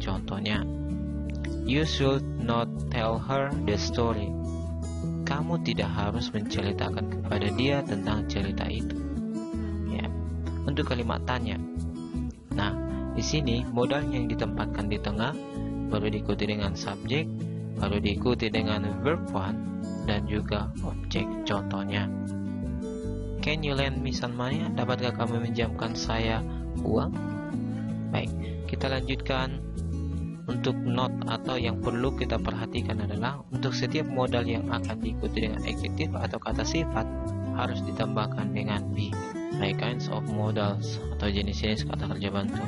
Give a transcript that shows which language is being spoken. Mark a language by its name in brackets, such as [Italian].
[Indonesian] Contohnya, [English] you should not tell her the story. [Indonesian] Kamu tidak harus menceritakan kepada dia tentang cerita itu. Ya. Untuk kalimat tanya. Nah, di sini modalnya yang ditempatkan di tengah, baru diikuti dengan subjek, baru diikuti dengan verb one dan juga objek. Contohnya, [English] can you lend me some money? [Indonesian] Dapatkah kamu meminjamkan saya uang? Baik, kita lanjutkan. Untuk not atau yang perlu kita perhatikan adalah untuk setiap modal yang akan diikuti dengan adjektif atau kata sifat harus ditambahkan dengan be. [English] Like kinds of modals [Indonesian] atau jenis-jenis kata kerja bantu.